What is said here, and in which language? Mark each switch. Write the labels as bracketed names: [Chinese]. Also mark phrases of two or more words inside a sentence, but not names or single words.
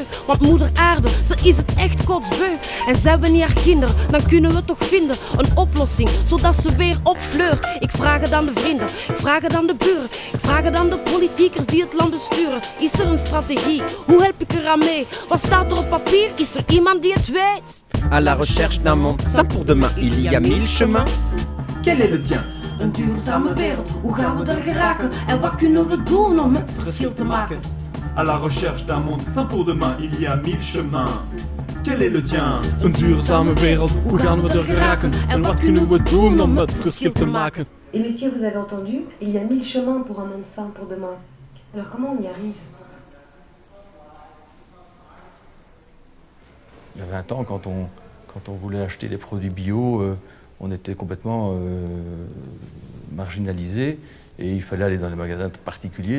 [Dutch] Want moeder aarde, ze is het echt kotsbeu. En zijn we niet haar kinderen, dan kunnen we toch vinden een oplossing, zodat ze weer opfleurt. Ik vraag het aan de vrienden, ik vraag het aan de buren. Ik vraag het aan de politiekers die het land besturen. Is er een strategie, hoe help ik eraan mee? Wat staat er op papier, is er iemand die het weet? [French] À la recherche d'un monde sain pour demain, il y a 1000 chemins. Quel est le tien? [Dutch] Een duurzame wereld, hoe gaan we er geraken? En wat kunnen we doen om het verschil te maken? [French] À la recherche d'un monde sain pour demain, il y a 1000 chemins. Quel est le tien? [Dutch] Een duurzame wereld, hoe gaan we er geraken? En wat kunnen we doen om het verschil te maken? [French] Et messieurs, vous avez entendu, il y a 1000 chemins pour un monde sain pour demain. Alors comment on y arrive? Il y a 20 ans, quand on voulait acheter des produits bio, on était complètement marginalisé et il fallait aller dans les magasins particuliers.